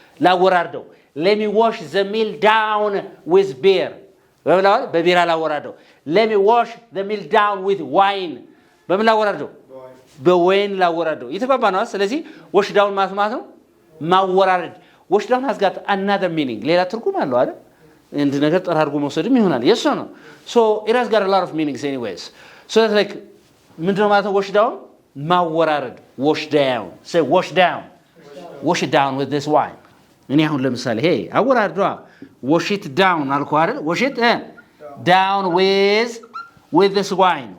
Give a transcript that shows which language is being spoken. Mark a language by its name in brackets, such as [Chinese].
[Amharic] ላወራርደው። [English] let me wash the meal down with beer [Amharic] በቢራ ላወራርደው። [English] let me wash the meal down with wine [Amharic] በምን ላወራርደው? በወይን ላወራርደው። የተባባ ነው። ስለዚህ wash down ማለት ነው ማወራረድ። [English] wash down has got another meaning. [Amharic] ሌላ ትርጉም አለው አይደል? እንደ ነገር ጠራርጎ መውሰድም ይሆናል። [English] yes or no? so it has got a lot of meanings anyways. so that's like [Amharic] ምንድነው ማለት ነው? [English] wash down ማወራረድ። wash down. say wash down. wash it down with this wine. [Amharic] እኔ አሁን ለምሳሌ hey አወራርዷ [English] wash it down [Amharic] አልኩ አይደል? [English] wash it down with this wine.